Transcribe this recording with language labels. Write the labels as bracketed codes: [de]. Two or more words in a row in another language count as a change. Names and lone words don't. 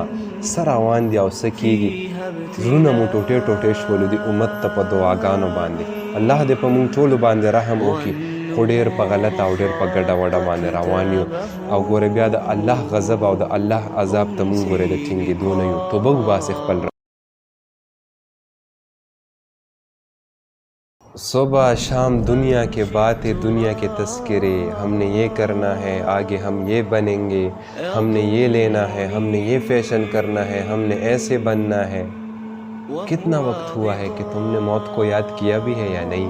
[ps] څه روان دي او څه کېږي، زړونه مو ټوټې ټوټې شولو دي امت ته په دعاګانو باندې۔ الله دې په مونږ ټولو باندې رحم وکړي، خو ډېر په غلطه او ډېر په ګډه وډه باندې روان یو، او ګوره بیا د الله غضب او د الله عذاب ته مونږ ګوره د ټینګېدو نه یو۔ توبه وباسئ خپل [ur] صبح شام دنیا کے باتیں، دنیا کے تذکرے، ہم نے یہ کرنا ہے، آگے ہم یہ بنیں گے، ہم نے یہ لینا ہے، ہم نے یہ فیشن کرنا ہے، ہم نے ایسے بننا ہے۔ کتنا وقت ہوا ہے کہ تم نے موت کو یاد کیا بھی ہے یا نہیں؟